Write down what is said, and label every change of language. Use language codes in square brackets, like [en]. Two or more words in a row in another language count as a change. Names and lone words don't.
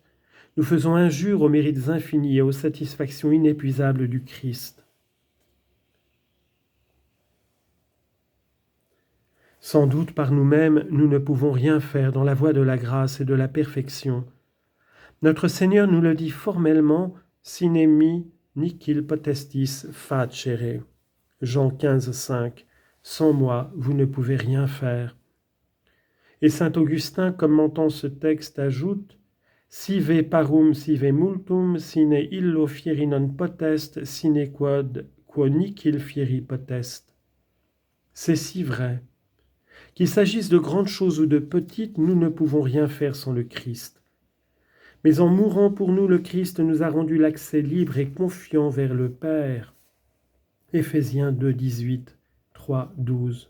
[fr] Nous faisons injure aux mérites infinis et aux satisfactions inépuisables du Christ. Sans doute par nous-mêmes, nous ne pouvons rien faire dans la voie de la grâce et de la perfection. Notre Seigneur nous le dit formellement, [la] sine me nihil potestis facere. [fr] Jean 15, 5. Sans moi, vous ne pouvez rien faire. Et saint Augustin, commentant ce texte, ajoute, [la] sive parum sive multum, sine illo fieri non potest, sine quod quo nihil fieri potest. [fr] C'est si vrai. Qu'il s'agisse de grandes choses ou de petites, nous ne pouvons rien faire sans le Christ. Mais en mourant pour nous, le Christ nous a rendu l'accès libre et confiant vers le Père. Éphésiens 2, 18, 3, 12.